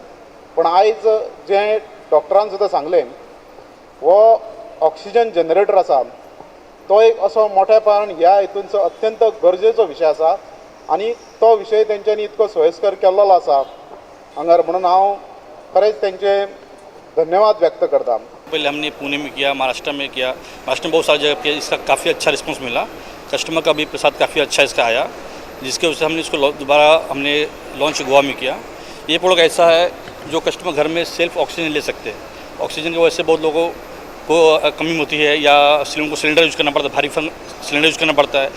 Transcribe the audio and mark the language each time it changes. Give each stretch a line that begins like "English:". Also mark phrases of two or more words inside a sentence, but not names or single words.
Konkani: पण आयज जें डॉक्टरान सुद्दां सांगलें हो
English: oxygen generator
Konkani: आसा तो एक असो मोठ्या प्रमाणान ह्या हितूनचो अत्यंत गरजेचो विशय आसा आनी तो विशय तेंच्यांनी इतको सोयस्कर केल्लो आसा हांगार म्हणून हांव खरेंच तेंचे धन्यवाद व्यक्त करता.
Hindi: पहले हमने पुणे में किया, महाराष्ट्र में किया. महाराष्ट्र में बहुत सारी जगह किया, इसका काफ़ी अच्छा रिस्पांस मिला. कस्टमर का भी प्रसाद काफ़ी अच्छा इसका आया, जिसके वजह से हमने इसको दोबारा हमने लॉन्च गोवा में किया. ये प्रोडक्ट ऐसा है जो कस्टमर घर में
English: self oxygen
Hindi: ले सकते हैं. ऑक्सीजन की वजह से बहुत लोगों को कमी होती है या उनको
English: cylinder use
Hindi: करना पड़ता है, भारी
English: cylinder use
Hindi: करना पड़ता है.